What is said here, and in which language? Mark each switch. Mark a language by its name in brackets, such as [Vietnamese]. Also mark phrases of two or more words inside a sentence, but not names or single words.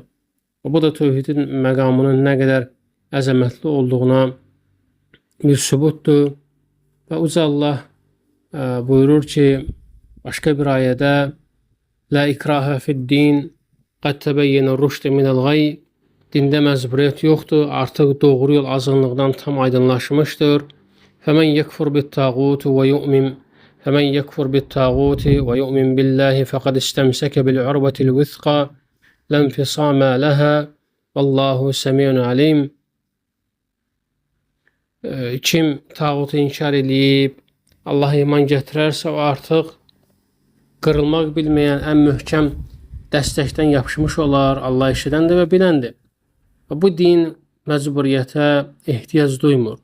[Azerbaijani] Bu da tövhidin məqamının nə qədər əzəmətli olduğuna bir sübutdur. Və Uca Allah buyurur ki, başqa bir ayədə: [Arabic] "لا إكراه في الدين قد تبين الرشد من الغي." [Azerbaijani] Dində məcburiyyət yoxdur, artıq doğru yol azğınlıqdan tam aydınlaşmışdır. [Arabic] فَمَنْ يَكْفُرْ بِالطَّاغُوتِ وَيُؤْمِنْ بِاللّٰهِ فَقَدْ اسْتَمْسَكَ بِالْعُرْوَةِ الْوُثْقَى لَا انْفِصَامَ لَهَا وَاللّٰهُ سَمِيعٌ عَلِيمٌ. [Azerbaijani] Kim tağutu inkar edib Allah'a iman gətirərsə, o artıq qırılmaq bilməyən ən möhkəm dəstəkdən yapışmış olar. Allah eşidəndir və biləndir. Bu din məcburiyyətə ehtiyac duymur.